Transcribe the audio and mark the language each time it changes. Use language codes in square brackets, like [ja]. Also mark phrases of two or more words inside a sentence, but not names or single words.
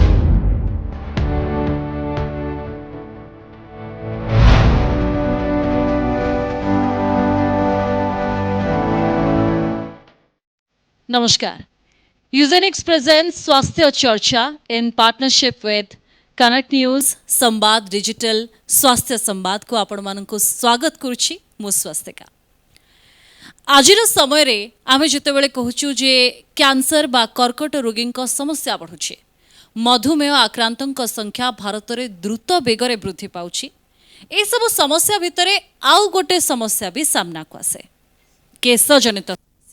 [or] Namaskar. [en] Usenix presents Swasthya Charcha in partnership with Connect News, Sambad Digital, Swasthya Sambad [or] କୋ ଆପଣ ମାନନକୋ ସ୍ୱାଗତ କରୁଚି ମୁ ସ୍ୱାସ୍ଥିକା। ଆଜିର ସମୟ ରେ ଆମେ ଯେତେବେଳେ କହୁଚୁ ଯେ କ୍ୟାନସର ବା କର୍କଟ ରୋଗୀଙ୍କ ସମସ୍ୟା ବଢୁଛେ। ମଧୁମେହ ଆକ୍ରାନ୍ତଙ୍କ ସଂଖ୍ୟା ଭାରତ ରେ ଦ୍ରୁତ ବେଗରେ ବୃଦ୍ଧି ପାଉଚି। ଏ ସବୁ ସମସ୍ୟା ଭିତରେ ଆଉ ଗୋଟେ ସମସ୍ୟା ଭି ସାମନା କୁ ଆସେ, କେଶ ଜନିତ ସମସ୍ୟା।